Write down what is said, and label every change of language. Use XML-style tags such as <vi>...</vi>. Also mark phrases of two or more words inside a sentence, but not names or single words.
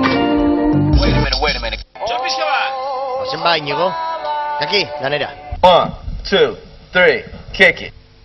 <en>Wait a minute.</en> <eu>Pasen ba, Iñigo. Aquí, lanera.</eu> <en>1, 2, 3, kick it.</en>